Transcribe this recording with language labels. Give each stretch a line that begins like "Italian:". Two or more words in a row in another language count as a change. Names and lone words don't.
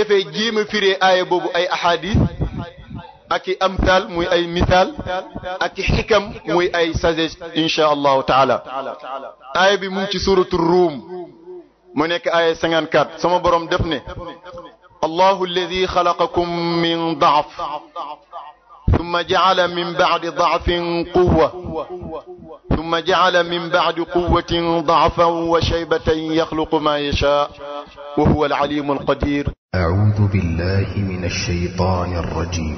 Wolof: defee jéem a firee aaya boobu ay ahadith ak i amthal muy ay misaal ak i xikam muy ay sagesse
Arabic: إن شاء الله تعالى
Wolof: aaya bi mu ngi ci suratu ruum mu nekk aaya 54 sama borom def ne
Arabic: الله الذي خلقكم من ضعف ثم جعل من بعد ضعف قوة ثم جعل من بعد قوة ضعفا وشيبة يخلق ما يشاء وهو العليم القدير أعوذ بالله من الشيطان الرجيم